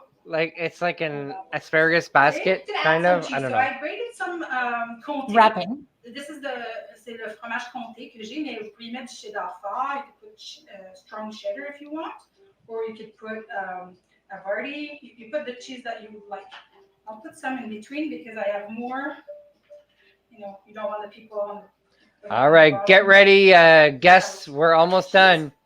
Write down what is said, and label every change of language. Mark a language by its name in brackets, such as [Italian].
[English] Like it's like an asparagus basket, kind of. I don't know. So I grated some comté. Wrapping. [French] C'est le fromage comté que j'ai, mais vous pouvez mettre du cheddar fort. [English] You could put strong cheddar if you want, or you could put Havarti. You put the cheese that you like. I'll put some in between because I have more. You know, you don't want the people on. All right, get ready, guests. We're almost done.